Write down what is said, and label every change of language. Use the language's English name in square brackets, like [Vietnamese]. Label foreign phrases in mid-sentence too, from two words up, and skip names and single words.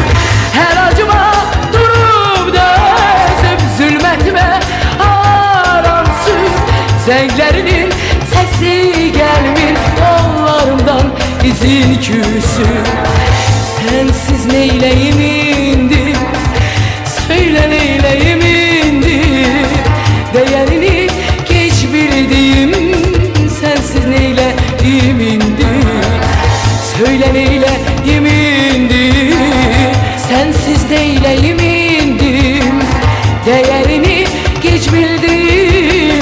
[Azerbaijani] Hər acıma durub dözüb, zülmətimə aransıb, zənglərinin səsi gəlmir yollarımdan, izin küsüb. [Turkish] Sensiz neyleyim indi, söyle neyleyim indi, değerini geç bildim. Sensiz neyleyim indi, söyle neyleyim indi, sensiz neyleyim indi, değerini geç bildim.